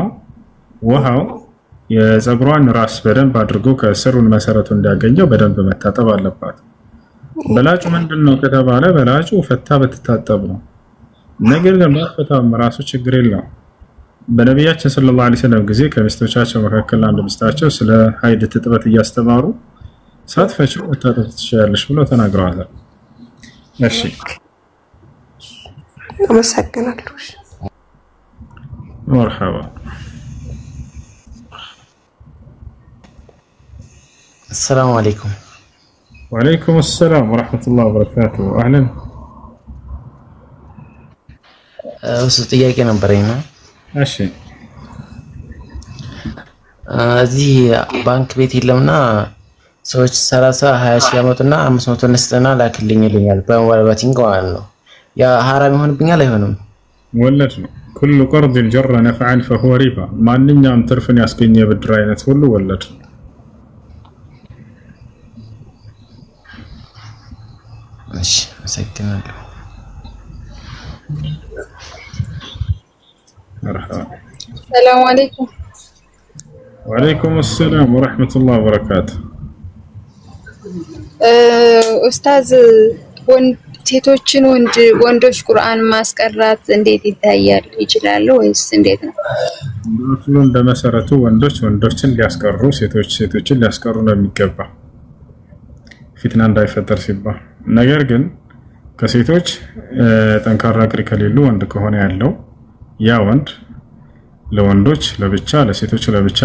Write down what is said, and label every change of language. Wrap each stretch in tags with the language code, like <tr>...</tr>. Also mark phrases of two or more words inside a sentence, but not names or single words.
<am>ውሃው የጸጉሯን ራስ በደንብ አድርጎ ከስሩን መሰረቱ እንዲያገኘው በደንብ መታጠብ አለባት። በላጩ ምንድነው ከተባለ በላጩ ፈታ በትታጠብ ነው። ነገር ግን ባትፈታም ራሱ ችግር የለውም። በነቢያችን</am> <ar>صلى الله عليه وسلم</ar> <am>ጊዜ ከሚስቶቻቸው መካከል አንድ ሚስታቸው ስለ ሀይድ ትጥበት እያስተማሩ ሳትፈቺው መታጠብ ትችያለሽ ብለው ተናግረዋል። እሺ አመሰግናለሁ። መርሐባ።</am> <ar>السلام عليكم. وعليكم السلام ورحمة الله وبركاته. أهلا.</ar> <am>ጥያቄ ነበረኝ ነው። እሺ እዚህ ባንክ ቤት የለምና ሰዎች 30 20 ሺህ ያመጡና 500 እንስጠና ላክልኝ ይሉኛል። በሞባይል ባንኪንግ ማለት ነው። ያ ሐራም ይሆንብኛል አይሆንም? ወለድ ነው።</am> <ar>كل قرض جر نفعا فهو ربا.</ar> <am>ማንኛውም ትርፍን ያስገኘ ብድር አይነት ሁሉ ወለድ ነው። እሺ አመሰግናለሁ።</am> <ar>مرحبا. السلام عليكم. وعليكم السلام ورحمة الله وبركاته.</ar> <am>ኡስታዝ ሴቶችን ወንዶች ቁርአን ማስቀራት እንዴት ይታያል? ይችላል ወይስ እንዴት ነው? ሁሉ እንደመሰረቱ ወንዶችን ሊያስቀሩ ሴቶችን ሊያስቀሩ ነው የሚገባ ፊትና እንዳይፈጠር ሲባል። ነገር ግን ከሴቶች ጠንካራ ቅሪ ከሌሉ ወንድ ከሆነ ያለው ያ ወንድ ለወንዶች ለብቻ ለሴቶች ለብቻ</am>